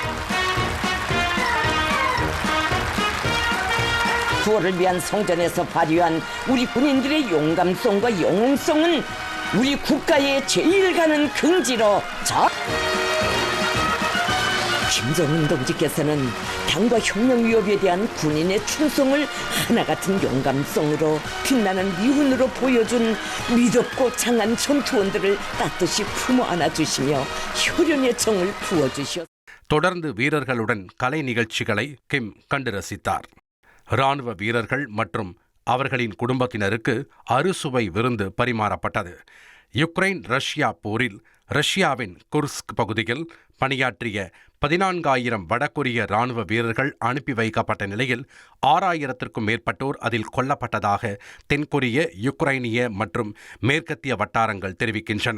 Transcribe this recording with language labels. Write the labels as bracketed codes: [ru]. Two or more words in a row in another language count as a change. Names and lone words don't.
[ko] 구호를 위한 성전에서 발휘한 우리 군인들의 용감성과 영웅성은 우리 국가의 제일 가는 긍지로 김정은 동지께서는 당과 혁명 위협에 대한 군인의 충성을 하나같은 용감성으로 빛나는 미훈으로 보여준 미덥고 장한 전투원들을 따뜻이 품어 안아주시며 효련의 정을 부어주셨습니다. [ta] தொடர்ந்து வீரர்களுடன் கலை நிகழ்ச்சிகளை கிம் கண்டு ரசித்தார். இராணுவ வீரர்கள் மற்றும் அவர்களின் குடும்பத்தினருக்கு அறுசுவை விருந்து பரிமாறப்பட்டது. யுக்ரைன் ரஷ்யா போரில் ரஷ்யாவின் குர்ஸ்க் பகுதியில் பணியாற்றிய 14,000 வடகொரிய ராணுவ வீரர்கள் அனுப்பி வைக்கப்பட்ட நிலையில் 6,000க்கும் மேற்பட்டோர் அதில் கொல்லப்பட்டதாக தென்கொரிய, யுக்ரைனிய மற்றும் மேற்கத்திய வட்டாரங்கள் தெரிவிக்கின்றன.